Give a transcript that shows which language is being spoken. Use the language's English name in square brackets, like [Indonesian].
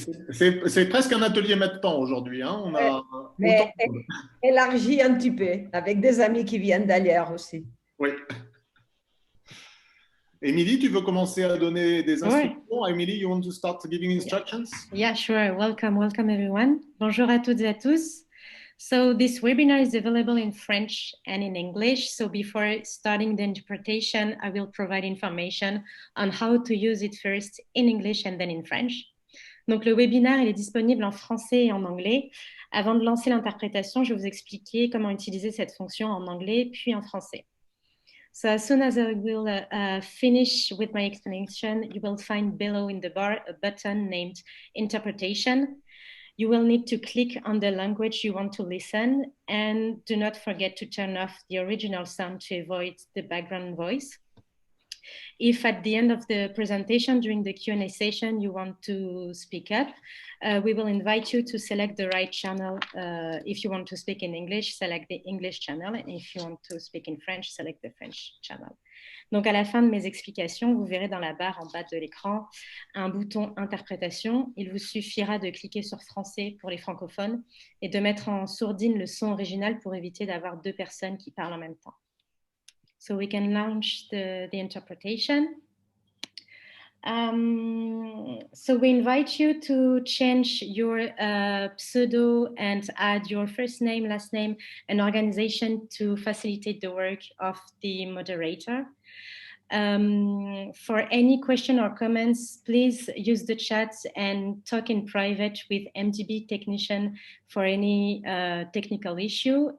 [French] C'est presque un atelier MedPAN aujourd'hui. Hein. On a Mais autant de monde. élargi un petit peu, avec des amis qui viennent d'ailleurs aussi. Oui. Émilie, tu veux commencer à donner des instructions? [English] Émilie, you want to start giving instructions? Yeah, sure. Welcome, welcome everyone. [French] Bonjour à toutes et à tous. [English] So this webinar is available in French and in English. So before starting the interpretation, I will provide information on how to use it first in English and then in French. [French] Donc le webinaire, il est disponible en français et en anglais. Avant de lancer l'interprétation, je vais vous expliquer comment utiliser cette fonction en anglais puis en français. [English] So as soon as I will finish with my explanation, you will find below in the bar a button named Interpretation. You will need to click on the language you want to listen, and do not forget to turn off the original sound to avoid the background voice. If at the end of the presentation during the Q&A session you want to speak up, we will invite you to select the right channel. If you want to speak in English, select the English channel, and if you want to speak in French, select the French channel. [French] Donc à la fin de mes explications, vous verrez dans la barre en bas de l'écran un bouton interprétation. Il vous suffira de cliquer sur français pour les francophones et de mettre en sourdine le son original pour éviter d'avoir deux personnes qui parlent en même temps. [English] So we can launch the interpretation. So we invite you to change your pseudo and add your first name, last name, and organization to facilitate the work of the moderator. For any question or comments, please use the chat and talk in private with MDB technician for any technical issue.